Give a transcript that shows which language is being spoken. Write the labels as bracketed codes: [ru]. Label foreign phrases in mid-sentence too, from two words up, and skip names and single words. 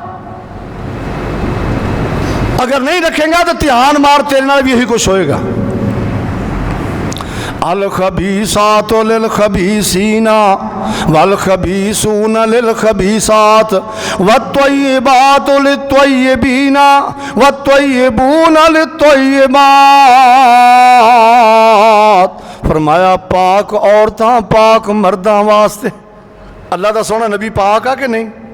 [pa] اگر نہیں رکھے گا تو دھیان مار، تیرے نال بھی یہی کجھ ہووے گا. [ar] الخبيثات للخبيثين والخبيثون للخبيثات والطيبات للطيبين والطيبون للطيبات. [pa] فرمایا پاک عورتاں پاک مرداں واسطے. اللہ دا سوہنا نبی پاک آ کہ نہیں?